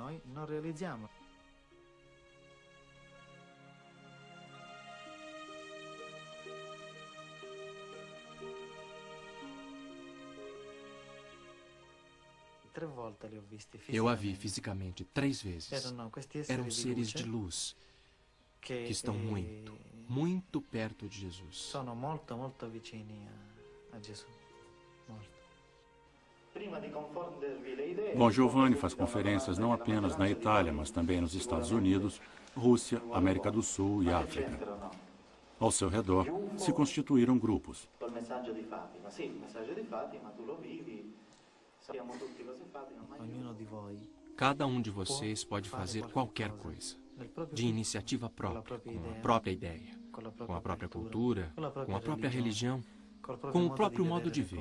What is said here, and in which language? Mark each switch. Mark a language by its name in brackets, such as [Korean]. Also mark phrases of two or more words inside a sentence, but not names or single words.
[Portuguese] Eu a vi fisicamente 3 vezes. Eram seres de luz que estão muito, muito perto de Jesus. [Italian] Sono molto, molto vicini a Gesù. [Portuguese] Bom Giovanni faz conferências não apenas na Itália, mas também nos Estados Unidos, Rússia, América do Sul e África. Ao seu redor se constituíram grupos. Cada um de vocês pode fazer qualquer coisa, de iniciativa própria, com a própria ideia, com a própria cultura, com a própria religião, com o próprio modo de ver.